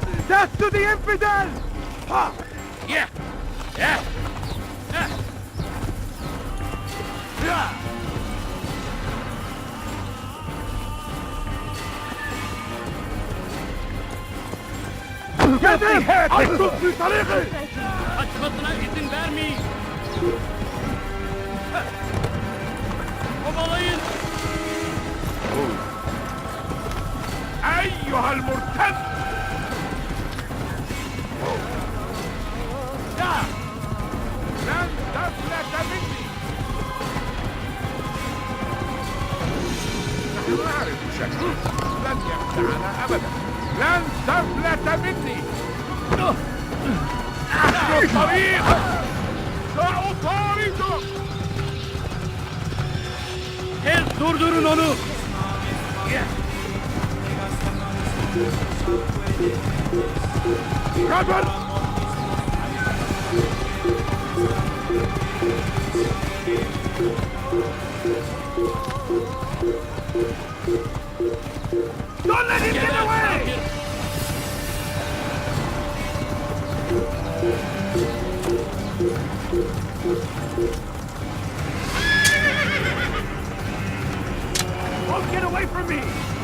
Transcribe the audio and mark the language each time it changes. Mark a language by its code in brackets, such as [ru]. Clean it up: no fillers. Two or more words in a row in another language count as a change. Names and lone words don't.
[en] Death to the infidel! Ha! Yeah! Yeah! Get him! [ar] Açtım في طريقي! [tr] Kaçmasına izin vermeyin! Kovalayın! [ar] أيها المرتد! لا! لن تفلت مني! نحن نعرف شكلك لن يخدعنا أبدا لن تفلت مني! أحد الطريق! سأطاردك! [tr] Durdurun onu! Kadın! [en] Don't let him get away! Don't get away from me!